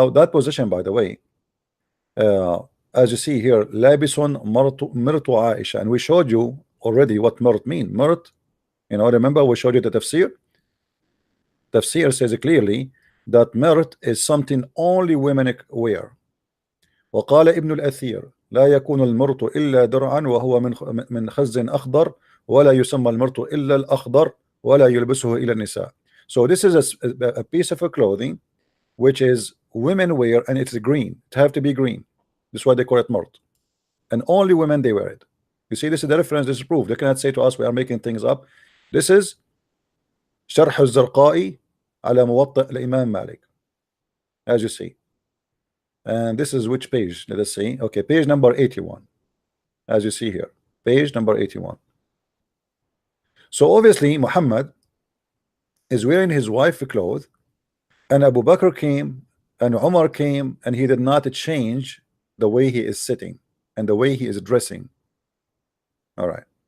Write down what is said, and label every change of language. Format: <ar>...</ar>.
<en>Now that position, by the way, as you see here, labison mirtu Aisha, and we showed you already what mirt mean. Mirt, you know, remember we showed you the tafsir. Tafsir says clearly that mirt is something only women wear.</en> <ar>وقال ابن الأثير لا يكون المرط إلا درعا وهو من خز أخضر ولا يسمى المرط إلا الأخضر ولا يلبسه إلى النساء.</ar> <en>So this is a piece of clothing which is women wear, and it's green. It have to be green. That's why they call it mort, and only women they wear it. You see, this is the reference. This is proof. They cannot say to us we are making things up. This is</en> <ar>شرح الزرقائي على موطئ الإمام مالك,</ar> <en>as you see. And this is which page? Let us see. Okay, page number 81, as you see here, page number 81. So obviously Muhammad is wearing his wife's clothes, and Abu Bakr came and Umar came, and he did not change the way he is sitting and the way he is dressing. All right.</en>